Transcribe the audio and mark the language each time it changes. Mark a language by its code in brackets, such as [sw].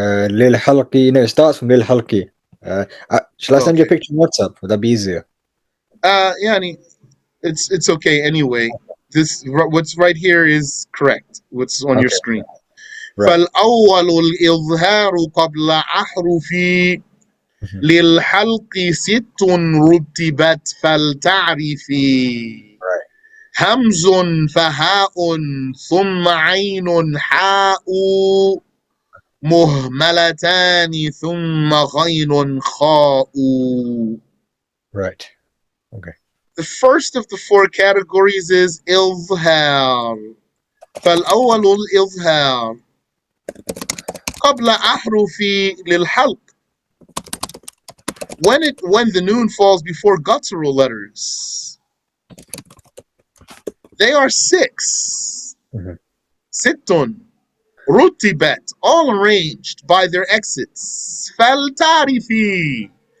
[en] للحلقي. No, it starts from للحلقي. Shall I send you a picture on WhatsApp? Would that be easier? Yeah, it's okay anyway. This what's right here is correct. What's on your screen. Right. [ar] فالأول الإظهار قبل أحرف للحلق 6 رتبت فلتعرفي همز فهاء ثم عين حاء مهملتان ثم غين خاء. [en] Right. Okay. The first of the 4 categories is إظهار. [ar] فالأول الإظهار قبل أحرف للحلق. [en] When the noon falls before guttural letters, they are 6. [ar] ست رتبت, [en] all arranged by their exits. [ar] فلتعرفي.